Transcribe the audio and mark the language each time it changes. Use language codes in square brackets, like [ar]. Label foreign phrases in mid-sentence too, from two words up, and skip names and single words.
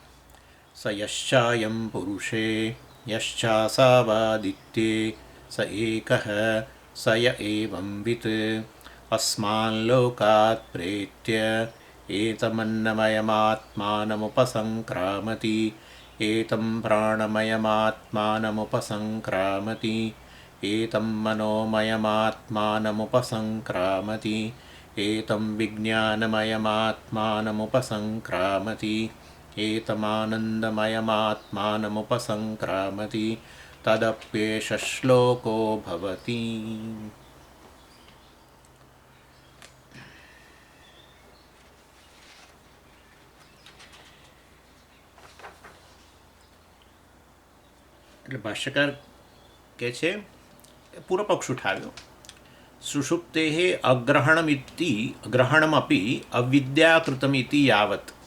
[sa] સ યશ્ચાયં પુરુષે યશ્ચાસાવાદિત્યે સ એકઃ સ ય એવં વિત અસ્માલ્લોકાत् પ્રેત્ય एतमन्नमयमात्मानमुपसङ्क्रामति एतं प्राणमयमात्मानमुपसङ्क्रामति एतं मनोमयमात्मानमुपसङ्क्रामति एतं विज्ञानमयमात्मानमुपसङ्क्रामति एतमानन्दमयमात्मानमुपसङ्क्रामति तदप्येष श्लोको भवति। [gu] એટલે ભાષ્યકાર કહે છે, પૂર્વ પક્ષ ઉઠાવ્યો, [sa] સુષુપ્તે અગ્રહણમપી અવિદ્યાકૃતમિતિ યાવત।